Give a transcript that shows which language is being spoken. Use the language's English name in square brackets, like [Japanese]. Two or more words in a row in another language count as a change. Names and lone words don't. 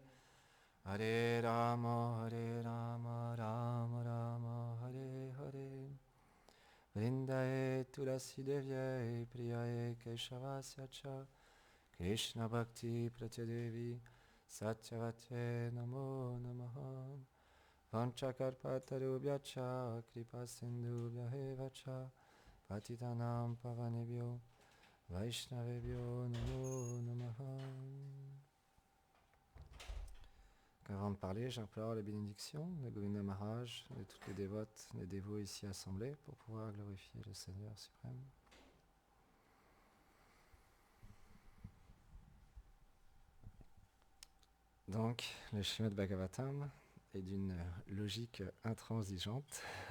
[Sanskrit] हरे राम राम राम हरे हरे वृन्दायै तुलसी देव्यै प्रियायै केशवस्य च कृष्ण भक्ति प्रदेवि सत्यवत्यै नमो नमः वाञ्छाकल्पतरुभ्यश्च कृपा सिन्धुभ्य एव च पतितानाम् पावनेभ्यो वैष्णवेभ्यो नमो नमः. [French] Avant de parler, j'implore la bénédiction de Govinda Maharaj, de toutes les dévotes, les dévots ici assemblés pour pouvoir glorifier le Seigneur suprême. Donc, le Srimad Bhagavatam est d'une logique intransigeante.